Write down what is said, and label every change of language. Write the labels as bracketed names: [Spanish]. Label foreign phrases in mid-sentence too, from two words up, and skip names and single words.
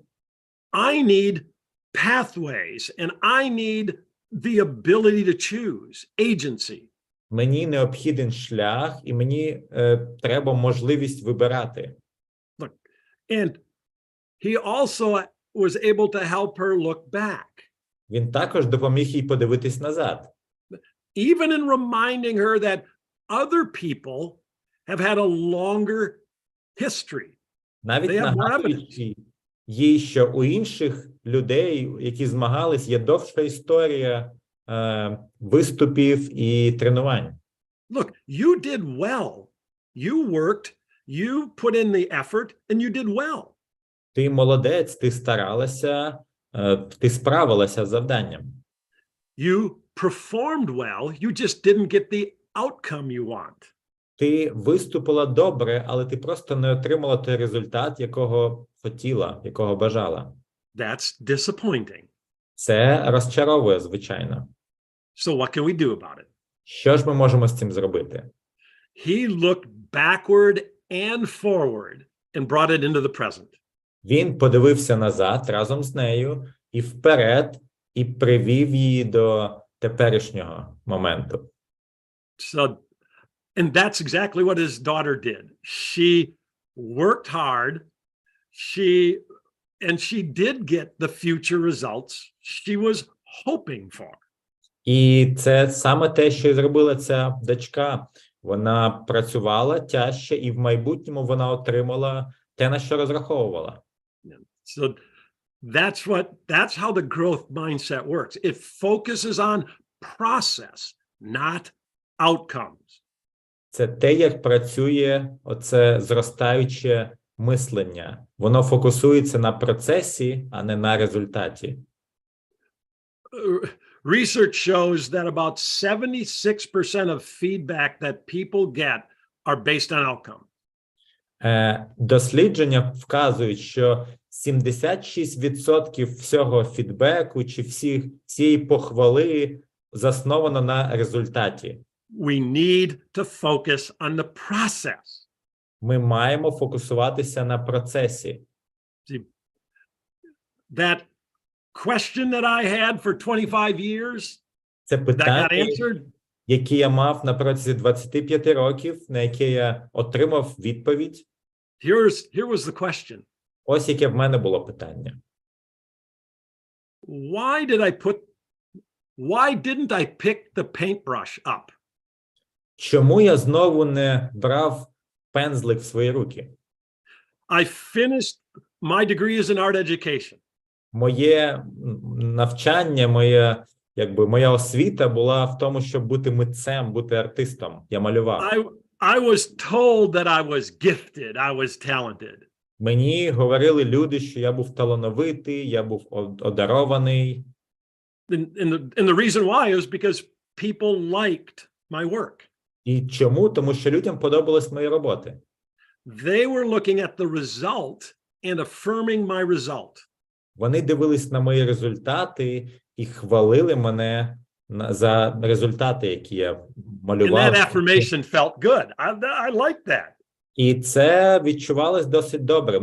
[English] I need pathways and I need the ability to choose, agency. [Ukrainian] мені необхіден шлях і мені треба можливість вибирати. [English] Look, and he also was able to help her look back, [Ukrainian] Він також допоміг їй подивитись назад. [English] even in reminding her that other people have had a longer history. [Ukrainian] Навіть [English] They have more [Ukrainian] нагадуючи їй, що у інших людей, які змагались, є довша історія виступів і тренувань. [English] Look, you did well. You worked, you put in the effort, and you did well. [Ukrainian] Ти молодець, ти старалася, ти справилася з завданням. [English] You performed well, you just didn't get the outcome you want. [Ukrainian] Ти виступила добре, але ти просто не отримала той результат, якого хотіла, якого бажала. [English] That's disappointing. [Ukrainian] Це розчаровує, звичайно. [English] So what can we do about it? [Ukrainian] Що ж ми можемо з цим зробити? [English] He looked backward and forward and brought it into the present. [Ukrainian] Він подивився назад разом з нею і вперед, і привів її до теперішнього моменту. [English] So, and that's exactly what his daughter did. She worked hard. She And she did get the future results she was hoping for. [Ukrainian] І це саме те, що і зробила ця дочка. Вона працювала тяжче, і в майбутньому вона отримала те, на що розраховувала. [English] So that's how the growth mindset works. It focuses on process, not outcomes. [Ukrainian] Це те, як працює оце зростаюче мислення. Воно фокусується на процесі, а не на результаті. [English] Research shows that about 76% of feedback that people get are based on outcome. [Ukrainian] Дослідження вказують, що 76% всього фідбеку чи всієї похвали засновано на результаті. [English] We need to focus on the process. [Ukrainian] Ми маємо фокусуватися на процесі. [English] See, that question that I had for 25 years, [Ukrainian] Це [English] that got [Ukrainian] питання, [English] answered. [Ukrainian] які я мав на протязі 25 років, на яке я отримав відповідь. [English] Here was the question. [Ukrainian] Ось яке в мене було питання. [English] Why didn't I pick the paintbrush up? [Ukrainian] Чому я знову не брав пензлик в свої руки? [English] I finished my degree is in art education. [Ukrainian] Моє навчання, моя освіта була в тому, щоб бути митцем, бути артистом. Я малював. [English] I was told that I was gifted, I was talented. [Ukrainian] Мені говорили люди, що я був талановитий, я був одарований. [English] And the reason why is because people liked my work. [Ukrainian] І чому? Тому що людям подобались мої роботи. [English] They were looking at the result and affirming my result. [Ukrainian] Вони дивились на мої результати і хвалили мене за результати, які я малював. [English] And that affirmation felt good. I liked that. [Ukrainian] І це відчувалось досить добре.